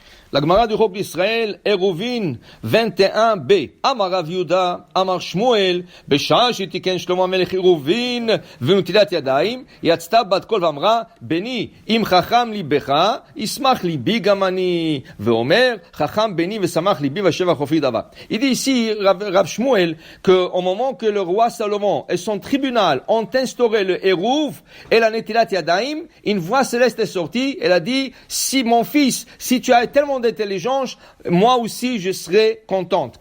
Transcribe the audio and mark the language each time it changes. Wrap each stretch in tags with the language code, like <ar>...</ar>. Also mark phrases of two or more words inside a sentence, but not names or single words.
<fr>La Gemara du Chok d'Israël, Eruvin 21b.</fr> <he>אמר רב יהודה, אמר שמואל, בשעה שתיקן שלמה המלך עירובין ונטילת ידיים, יצתה בת קול ואמרה, בני, אם חכם ליבך, ישמח ליבי גם אני. ואומר, חכם בני ושמח ליבי ושבח חופי דבר.</he> <fr>Il dit ici, Rav Shmuel, qu'au moment que le roi Salomon et son tribunal ont instauré le Hérouv et la</fr> <he>נטילת ידיים,</he> <fr>une voix céleste est sortie, elle a dit, si mon fils, si tu as tellement d'intelligence, moi aussi je serai contente.</fr>